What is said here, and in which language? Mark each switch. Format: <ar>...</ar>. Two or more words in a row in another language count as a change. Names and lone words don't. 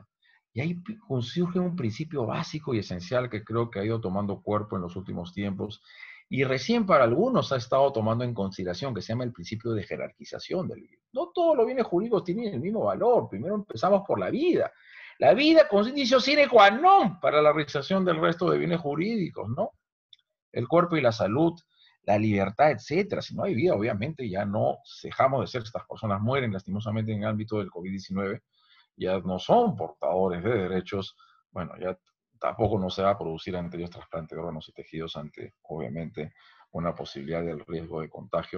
<es>Y ahí surge un principio básico y esencial que creo que ha ido tomando cuerpo en los últimos tiempos y recién para algunos ha estado tomando en consideración, que se llama el principio de jerarquización del bien. No todos los bienes jurídicos tienen el mismo valor. Primero empezamos por la vida. La vida con indicio</es> <la>sine qua non</la> <es>para la realización del resto de bienes jurídicos, ¿no? El cuerpo y la salud, la libertad, etcétera. Si no hay vida, obviamente ya no dejamos de ser, estas personas mueren lastimosamente en el ámbito del COVID-19, ya no son portadores de derechos, bueno, ya tampoco no se va a producir ante ellos trasplante de órganos y tejidos ante, obviamente, una posibilidad del riesgo de contagio.</es>